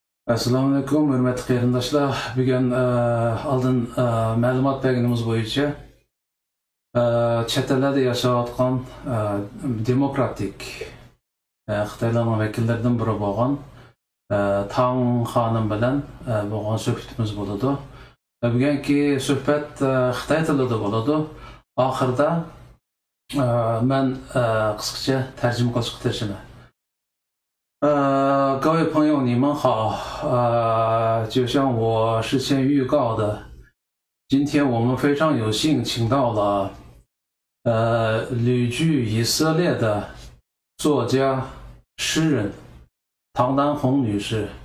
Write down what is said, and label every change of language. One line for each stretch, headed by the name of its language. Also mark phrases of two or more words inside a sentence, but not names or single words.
Uzbek: Assalomu alaykum, hurmatli qarindoshlar. Bugun oldin ma'lumot berganimiz bo'yicha chet ellarda yashayotgan demokratik Xitoylarning vakillaridan biri bo'lgan Tang xonim bilan bo'lgan suhbatimiz bo'ladi. Bugungi suhbat Xitoy tilida bo'ladi. Oxirida men qisqacha tarjima qilishga tirishaman.
Chinese: 各位朋友，你们好。就像我事先预告的，今天我们非常有幸请到了旅居以色列的作家、诗人唐丹红女士。